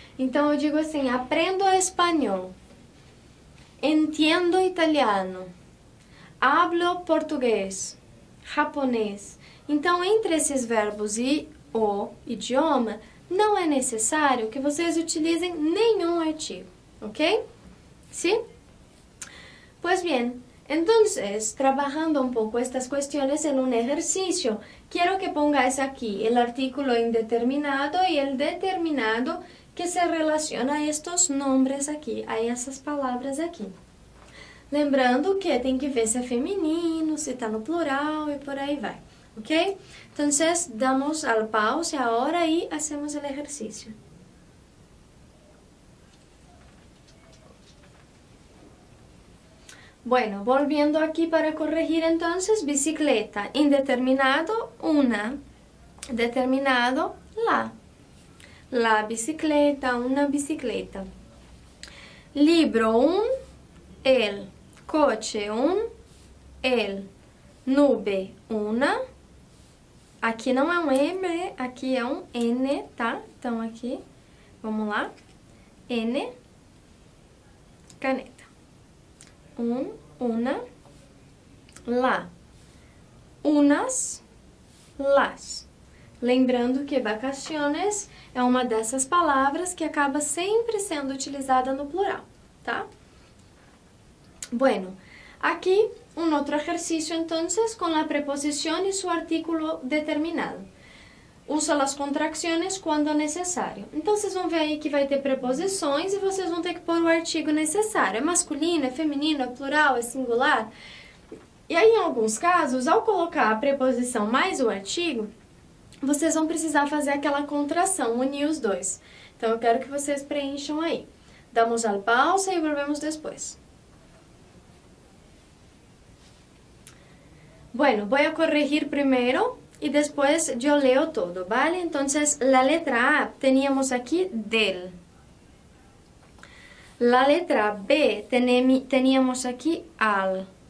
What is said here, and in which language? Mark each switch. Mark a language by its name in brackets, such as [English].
[Portuguese] Então, eu digo assim, aprendo espanhol, entendo italiano, hablo português, japonês. Então, entre esses verbos e o idioma, não é necessário que vocês utilizem nenhum artigo, ok? [Spanish] ¿Sí? Pues bien. Entonces, trabajando un poco estas cuestiones en un ejercicio, quiero que pongáis aquí el artículo indeterminado y el determinado que se relaciona a estos nombres aquí, [Portuguese] a essas palavras aqui. Lembrando que tem que ver se é feminino, se está no plural e por aí vai, ok? [Spanish] Entonces, damos al pause ahora y hacemos el ejercicio. Bueno, volviendo aquí para corregir entonces, bicicleta, indeterminado, una, determinado, la bicicleta, una bicicleta. [Portuguese] Libro, el, coche, el, nube, una, aqui não é um M, aqui é um N, tá? Então aqui, vamos lá, N, caneta. [Spanish] Una, la, unas, las. [Portuguese] Lembrando que vacaciones é uma dessas palavras que acaba sempre sendo utilizada no plural, tá? [Spanish] Bueno, aquí un otro ejercicio entonces con la preposición y su artículo determinado. [Portuguese] Usa as contracções quando necessário. Então, vocês vão ver aí que vai ter preposições e vocês vão ter que pôr o artigo necessário. É masculino, é feminino, é plural, é singular. E aí, em alguns casos, ao colocar a preposição mais o artigo, vocês vão precisar fazer aquela contração, unir os dois. Então, eu quero que vocês preencham aí. [Spanish] Damos al pausa [Portuguese] e volvemos depois. [Spanish] Bueno, voy a corregir primero. Y después yo leo todo, ¿vale? Entonces, la letra A teníamos aquí del. La letra B teníamos aquí al.